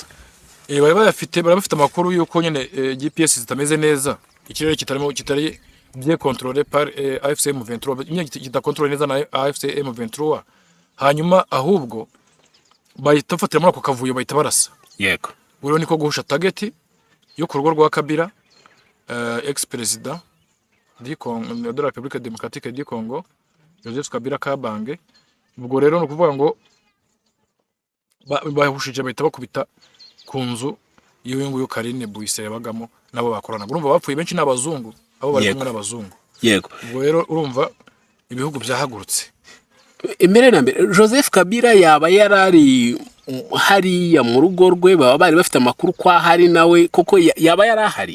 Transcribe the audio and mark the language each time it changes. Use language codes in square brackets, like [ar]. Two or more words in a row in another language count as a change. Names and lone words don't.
[rw] Bari bafite amakuru yuko nyine GPS zitameze neza, ikirere kitari [fr] bien contrôlé par AFC M23, [rw] nyine kitakontrole neza na AFC M23, hanyuma ahubwo bahita bafatira muri ako kavuyo bahita barasa. Yego buriho niko guhusha target yo ku rugo rwa Kabila, [fr] ex president de la République démocratique du Congo, [rw] Joseph Kabila Kabange. Ubwo rero no kuvuga ngo bahushije bahita bakubita ku nzu iyo nguyu Karine Buyise yabagamo nabo bakorana. Urumva bapfuye benshi n'abazungu, abo bari kumwe n'abazungu. Yego ubwo rero urumva ibihugu byahagurutse. Imbere na mbere Joseph Kabila yaba yarari hariya mu rugo rwe, baba bari bafite amakuru kwa hari nawe koko yaba yarahari.